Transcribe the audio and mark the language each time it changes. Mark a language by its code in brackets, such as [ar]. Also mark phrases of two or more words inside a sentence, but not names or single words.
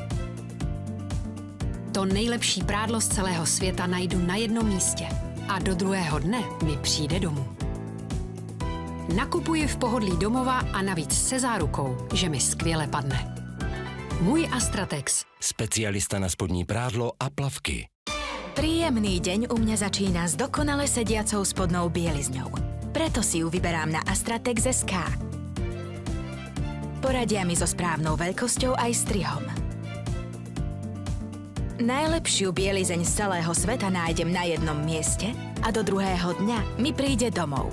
[cs] To nejlepší prádlo z celého světa najdu na jednom místě a do druhého dne mi přijde domů. Nakupuji v pohodlí domova a navíc se zárukou, že mi skvěle padne. Můj Astratex. Specialista na spodní prádlo a plavky. [sk] Príjemný deň u mňa začína s dokonale sediacou spodnou bielizňou. Preto si ju vyberám na Astratex.sk. Poradia mi so správnou veľkosťou aj strihom. Najlepšiu bielizeň z celého sveta nájdem na jednom mieste a do druhého dňa mi príde domov.